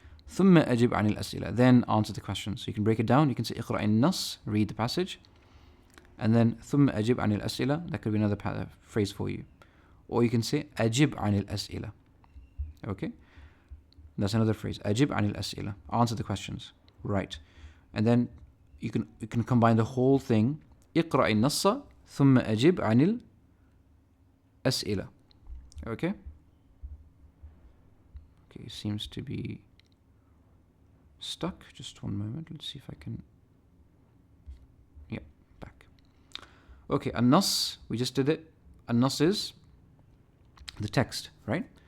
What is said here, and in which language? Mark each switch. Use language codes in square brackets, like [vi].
[ar] ثم أجب عن الأسئلة, [en] then answer the questions. So you can break it down. You can say [ar] اقرأ النص, [en] read the passage, and then [ar] ثم أجب عن الأسئلة. [en] That could be another phrase for you. Or you can say [ar] أجب عن الأسئلة. [en] Okay, that's another phrase. [ar] أجب عن الأسئلة, [en] answer the questions. Right, and then you can combine the whole thing. [ar] اقرأ النص ثم أجب عن الأسئلة. [en] Okay, it seems to be stuck. Just one moment. Let's see if I can. Yeah, back. Okay, an-nas, we just did it. An-nas is the text, right?